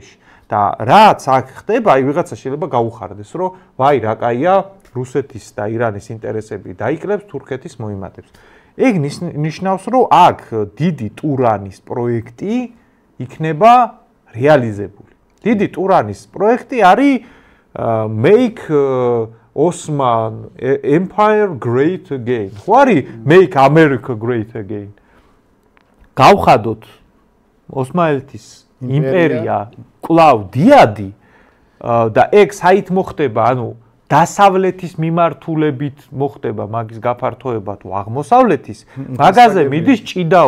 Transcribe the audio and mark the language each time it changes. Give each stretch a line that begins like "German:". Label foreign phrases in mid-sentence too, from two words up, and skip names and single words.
Georgian: და რაც აქ ხდება, აი ვიღაცა შეიძლება გაუხარდეს, რომ ვაი რა კაია, რუსეთის და ირანის ინტერესები დაიკლებს თურქეთის მოიმატებს. ეგ ნიშნავს, რომ აქ დიდი ტურანის პროექტი იქნება რეალიზებული. დიდი ტურანის პროექტი არის
English: make Osman Empire great again.
Georgian: ხო არის
English: make America great again.
Georgian: გავხადოთ ოსმალეთის იმპერია კვლავ დიადი და ეგ საით მოხდება, ანუ დასავლეთის მიმართულებით მოხდება მაგის გაფართოება თუ აღმოსავლეთის, მაგაზე მიდის ჭიდაო.